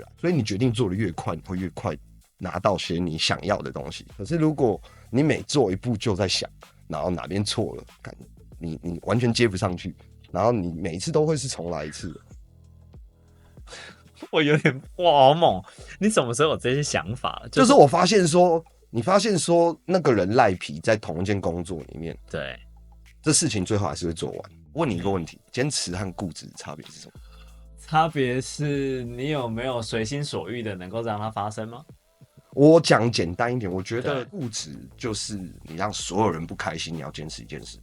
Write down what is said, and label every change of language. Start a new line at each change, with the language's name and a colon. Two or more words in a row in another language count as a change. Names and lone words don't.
Chinese: 所以你決定做得越快，你會越快拿到些你想要的東西。可是如果你每做一步就在想，然後哪邊錯了，你完全接不上去。然後你每一次都會是重來一次的。我有點哇，好猛！你什麼時候有這些想法？就是我發現說，你發現說那個人賴皮在同一件工作裡面，對，這事情最後還是會做完。問你一個問題：堅持和固執的差別是什麼？差別是你有沒有隨心所欲的能夠讓它發生嗎？我講簡單一點，我覺得固執就是你讓所有人不開心，你要堅持一件事。